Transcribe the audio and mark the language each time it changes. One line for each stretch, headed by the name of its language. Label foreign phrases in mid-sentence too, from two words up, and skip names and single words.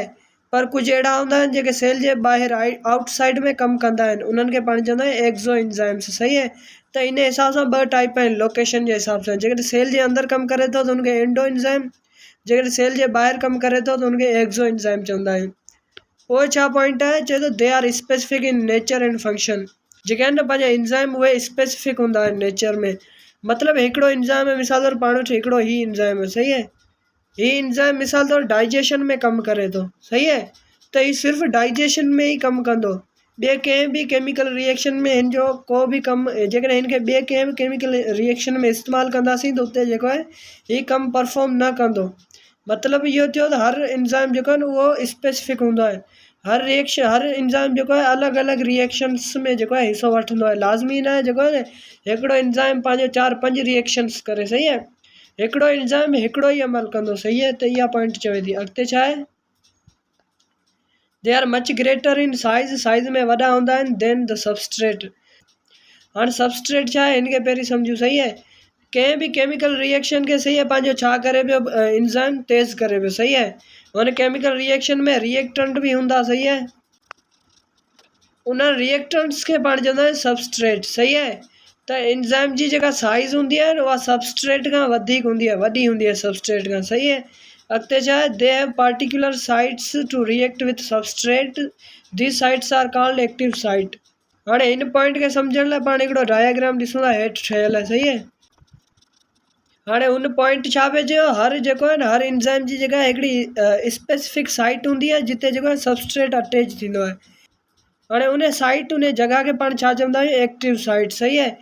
Sindhi: पर कुझु अहिड़ा हूंदा आहिनि जेके सेल जे ॿाहिरि आउटसाइड में कमु कंदा आहिनि, उन्हनि खे पाण चवंदा आहियूं एक्ज़ो एंजाइम्स। सही आहे। त इन हिसाब सां 2 टाइप आहिनि लोकेशन जे हिसाब सां। जेकॾहिं सेल जे अंदरि कमु करे थो त हुनखे एंडो एंजाइम, जेकॾहिं सेल जे ॿाहिरि कमु करे थो त हुनखे एक्ज़ो एंजाइम चवंदा आहियूं। पोइ छा पॉइंट आहे, चए थो
English: they are specific in nature and function.
Sindhi: जेके आहिनि न पंहिंजा एंजाइम उहे स्पेसिफिक हूंदा आहिनि नेचर में। मतिलबु हिकिड़ो एंजाइम आहे, मिसाल तौरु पाण वटि हिकिड़ो ही एंजाइम आहे। सही आहे। ही एंजाइम मिसाल तौरु डाइजेशन में कमु करे थो। सही आहे। त हीउ सिर्फ़ु डाइजेशन में ई कमु कंदो, ॿिए कंहिं बि केमिकल रिएक्शन में हिन जो को बि कमु, जेकॾहिं हिन खे ॿिए कंहिं बि केमिकल रिएक्शन में इस्तेमालु कंदासीं त उते जेको आहे हीउ कमु परफॉर्म न कंदो। मतिलबु इहो थियो त हर एंजाइम जेको आहे न उहो स्पेसिफिक हूंदो आहे। हर एंजाइम जेको आहे अलॻि अलॻि रिएक्शन्स में जेको आहे हिसो वठंदो आहे। लाज़मी न आहे जेको आहे न हिकिड़ो एंजाइम पंहिंजो 4-5 रिएक्शन्स करे, सही आहे। हिकिड़ो एंजाइम हिकिड़ो ई अमल कंदो, सही आहे। त इहा पॉइंट चवे थी। अॻिते छा आहे,
English: they are much greater in size
Sindhi: में वॾा हूंदा आहिनि
English: than the substrate.
Sindhi: हाणे सबस्ट्रेट छा आहे हिनखे पहिरीं सम्झूं, सही आहे। कंहिं बि केमिकल रिएक्शन खे, सही आहे, पंहिंजो छा करे पियो, एंजाइम तेज़ करे पियो, सही आहे। हुन केमिकल रिएक्शन में रिएक्टेंट बि हूंदा, सही आहे। उन रिएक्टेंट्स खे पाण चवंदा आहियूं सबस्ट्रेट, सही आहे। त एंजाइम जी जेका साइज़ हूंदी आहे न उहा सबस्ट्रेट खां वधीक हूंदी आहे, वॾी हूंदी आहे सबस्ट्रेट खां, सही आहे। अॻिते छा आहे,
English: they have particular sites to react with substrate, these sites are called active site.
Sindhi: हाणे हिन पॉइंट खे सम्झण लाइ पाण हिकिड़ो डायग्राम ॾिसूं था, हेठि ठहियल आहे, सही आहे। हाणे हुन पॉइंट छा पियो चयो, हर जेको आहे न हर एंजाइम जी जेका हिकिड़ी स्पेसिफिक साइट हूंदी आहे जिते जेको आहे सबस्ट्रेट अटैच थींदो आहे। हाणे उन साइट, उन जॻह खे पाण छा चवंदा आहियूं, एक्टिव साइट, सही आहे।